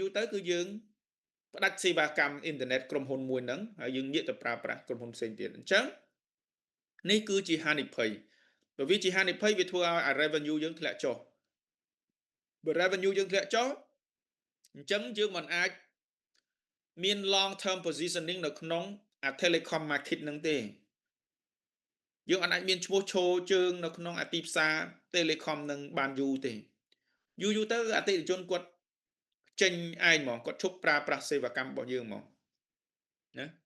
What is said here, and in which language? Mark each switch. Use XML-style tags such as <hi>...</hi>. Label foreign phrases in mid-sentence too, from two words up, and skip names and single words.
<km>រទៅគឺយើងផ្ដាច់សេវាកម្មអ៊ីនធឺណិតក្រុមហ៊ុនមួយហ្នឹងហើយយើងងាកទៅប្រើប្រាស់ក្រុមហ៊ុនផ្សេង ទៀតអញ្ចឹងនេះគឺជាហានិភ័យបើវាជាហានិភ័យវាធ្វើឲ្យ revenue យើងធ្លាក់ចុះបើ revenue យើងធ្លាក់ចុះអញ្ចឹងយើងមិនអាចមាន</km> <en>long term positioning</en> <km>នៅក្នុង</km> <en>telecom market</en> <km>ហ្នឹងទេយើងអាចមានឈ្មោះឈរជើងនៅក្នុងទីផ្សារ telecom នឹងបានយូរទេយូរទៅអតិថិជនគាត់ចេញឯងហ្មងគាត់ឈប់ប្រើប្រាស់សេវាកម្មរបស់យើងហ្មងណា</km>